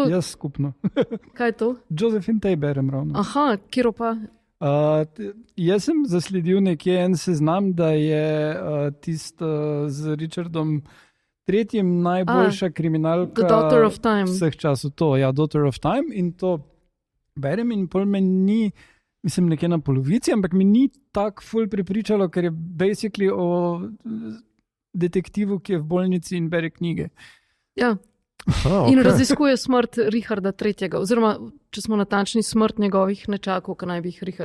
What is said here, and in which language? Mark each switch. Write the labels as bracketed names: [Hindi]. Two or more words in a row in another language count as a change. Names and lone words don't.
[Slovenian] jaz skupno. kaj je to? Josephine Tey berem ravno. Aha, kjer pa? Jaz sem zasledil nekje en seznam, da je tisto z Richardom tretjim najboljša kriminalka The Daughter of Time. vseh časov. To, ja, Daughter of Time, in to berem in pol me ni, mislim, nekje na polovici, ampak mi ni tako ful prepričalo, ker je basically o detektivu, ki je v bolnici in bere knjige. Ja. In raziskuje smrt Richarda III. Oziroma, če smo natančni, smrt njegovih nečakov, ki naj bi jih Richard